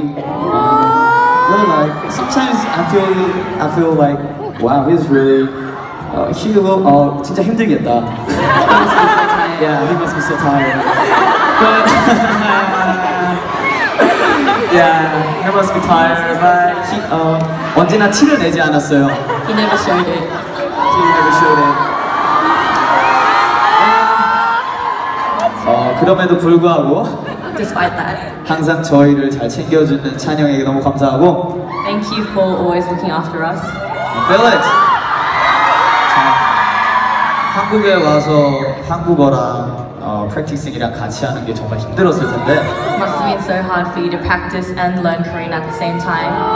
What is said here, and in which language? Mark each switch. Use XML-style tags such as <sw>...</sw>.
<en>And really like sometimes I feel like wow, he's really he will</en> <ko>진짜 힘들겠다.</ko> <en>Yeah, he must be so tired. But yeah, he must be tired. But he</en> <ko>언제나 티를 내지 않았어요.</ko> <en>He never showed it. He never showed it.</en> <ko>그럼에도 불구하고</ko> <en>Despite that,</en> <ko>항상 저희를 잘 챙겨주는 찬영에게 너무 감사하고</ko> <en>thank you for always looking after us. Felix!</en> <ko>한국에 와서 한국어랑 프랙티싱이랑 같이 하는 게 정말 힘들었을 텐데</ko> <en>It must have been so hard for you to practice and learn Korean at the same time.</en>